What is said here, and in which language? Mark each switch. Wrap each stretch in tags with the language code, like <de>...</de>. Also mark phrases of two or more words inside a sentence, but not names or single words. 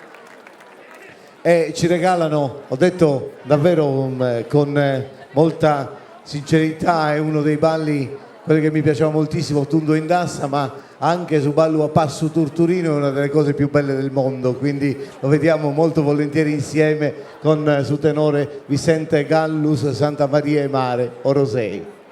<it>e ci regalano, ho detto davvero con molta sincerità, è uno dei balli, quelli che mi piaceva moltissimo, Tundo in Dassa, ma anche su ballo a Passu Turturino è una delle cose più belle del mondo, quindi lo vediamo molto volentieri insieme con su tenore Vicente Gallus, Santa Maria e Mare, Orosei.</it>